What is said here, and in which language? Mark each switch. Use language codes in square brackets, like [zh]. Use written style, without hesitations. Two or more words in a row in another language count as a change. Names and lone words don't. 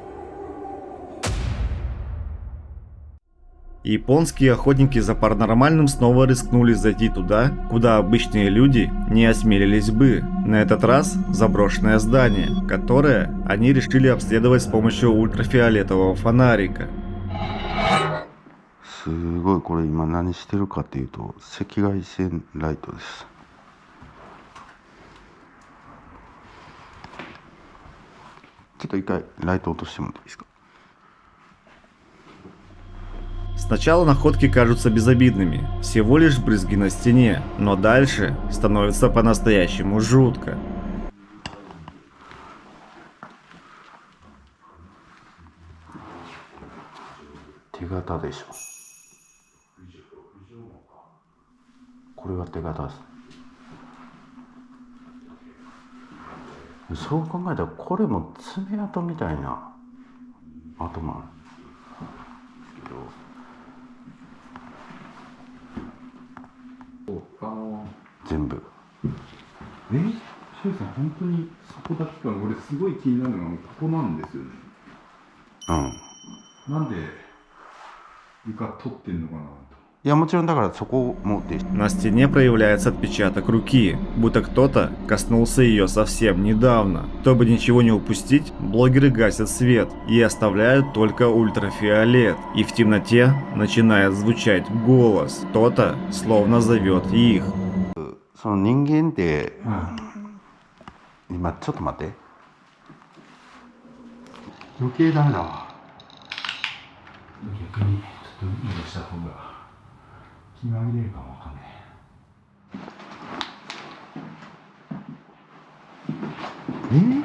[ru] Японские охотники за паранормальным снова рискнули зайти туда, куда обычные люди не осмелились бы. На этот раз в заброшенное здание, которое они решили обследовать с помощью ультрафиолетового фонарика. [ja] すごいこれ今何してるかっていうと赤外線ライトです。ちょっと一回ライト落としてもらっていいですか。 [ru] Сначала находки кажутся безобидными, всего лишь брызги на стене, но дальше становится по-настоящему жутко. [ja] Тегата でしょ。これが手形です。そう考えたらこれも爪痕みたいな跡もある。全部。シュウさん本当にそこだけか。俺すごい気になるのがここなんですよね。なんで床取ってんのかなと。いやもちろんだからそこもで。 [ru] На стене проявляется отпечаток руки, будто кто-то коснулся ее совсем недавно. Чтобы ничего не упустить, блогеры гасят свет и оставляют только ультрафиолет. И в темноте начинает звучать голос. Кто-то словно зовет их. [ja] その人間って、今ちょっと待って。余計ダメだわ。逆にちょっと移動した方が気が紛れるかもわかんない。